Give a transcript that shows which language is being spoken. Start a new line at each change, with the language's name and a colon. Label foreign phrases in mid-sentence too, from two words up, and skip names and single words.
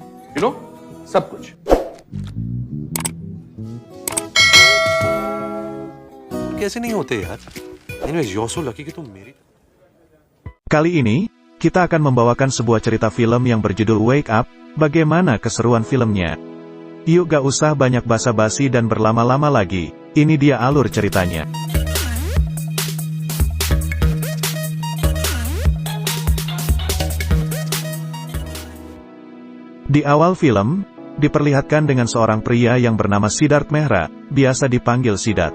English: you know,
Hindi: सब कुछ। कैसे नहीं होते यार?
English: Anyways, you're so lucky
Hindi: कि तुम मेरी.
Indonesian: Kali ini, kita akan membawakan sebuah cerita film yang berjudul Wake Up. Bagaimana keseruan filmnya? Yuk gak usah banyak basa-basi dan berlama-lama lagi, ini dia alur ceritanya. Di awal film, diperlihatkan dengan seorang pria yang bernama Siddharth Mehra, biasa dipanggil Siddharth.